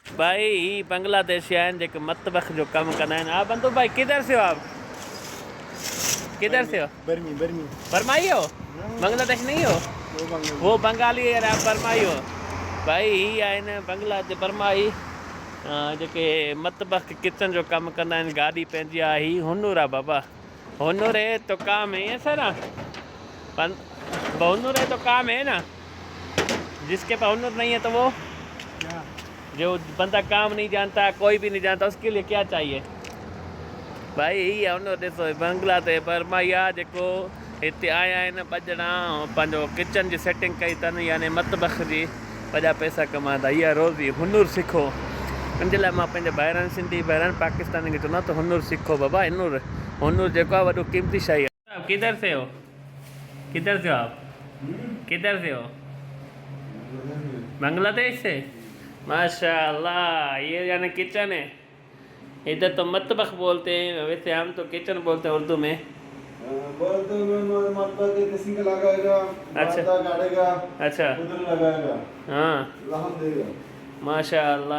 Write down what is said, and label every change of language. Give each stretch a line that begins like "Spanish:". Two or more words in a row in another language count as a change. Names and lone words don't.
Sindhi: भाई बांग्लादेशी आहिनि जेके मतबख जो कम कंदा आहिनि।
Urdu: آپ بندھو بھائی کدھر سے ہو آپ؟ کدھر سے ہو? برمی برمی برمائی ہو؟ بنگلہ دیش نہیں ہو? وہ بنگالی ہے، آپ برمائی ہو.
Sindhi: भाई ही आहिनि बांग्लादेश बर्माई जेके मतबख किचन जो कम कंदा आहिनि। गाॾी पंहिंजी आहे। ही हुनूर आहे बाबा,
Urdu: ہنر ہے تو کام ہے ایسا نا. ہنر ہے تو کام ہے نا. جس کے پاس ہنر نہیں ہے تو وہ جو بندہ کام نہیں جانتا، کوئی بھی نہیں جانتا، اس کے لیے کیا چاہیے بھائی.
Sindhi: ही आहे हुनूर। ॾिसो बांग्लादेश बर्माई आहे जेको हिते आया आहिनि ॿ ॼणा, पंहिंजो किचन जी सेटिंग कई अथनि, यानी मतबख जी वॾा पैसा कमाईंदा। इहा रोज़ी हुनूर सिखो। इन जे लाइ मां पंहिंजे भाइरनि सिंधी भाइरनि पाकिस्तानी खे चवंदो त हुनूर सिखो बाबा। हुनूर जेको आहे वॾो क़ीमती शइ आहे।
Urdu: کدھر سے ہو؟ کدھر سے ہو آپ؟ کدھر سے ہو? بنگلہ دیش سے؟ ماشاءاللہ. یہ یعنی کچن ہے. ادھر تو مطبخ بولتے ہیں، ویسے ہم تو کچن بولتے ہیں اردو میں. اچھا اچھا ہاں ماشاءاللہ.